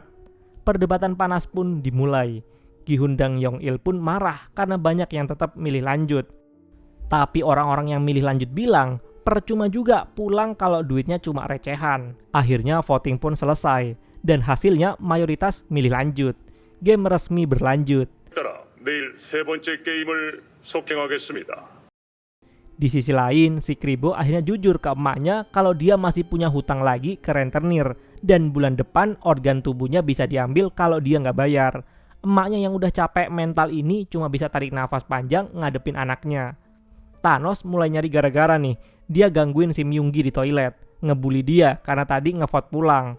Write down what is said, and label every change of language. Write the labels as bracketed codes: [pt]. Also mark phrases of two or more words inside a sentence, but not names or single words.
[id] Perdebatan panas pun dimulai. Gi-hun dan Yong-il pun marah karena banyak yang tetap milih lanjut. Tapi orang-orang yang milih lanjut bilang percuma juga pulang kalau duitnya cuma recehan. Akhirnya voting pun selesai dan hasilnya mayoritas milih lanjut. Game resmi berlanjut. [ko] 내일 세 번째 게임을 속행하겠습니다. [id] Di sisi lain, si Kribo akhirnya jujur ke emaknya kalau dia masih punya hutang lagi ke rentenir dan bulan depan organ tubuhnya bisa diambil kalau dia nggak bayar. Emaknya yang udah capek mental ini cuma bisa tarik nafas panjang ngadepin anaknya. Thanos mulai nyari gara-gara nih. Dia gangguin si Myunggi di toilet, ngebully dia karena tadi ngevote pulang.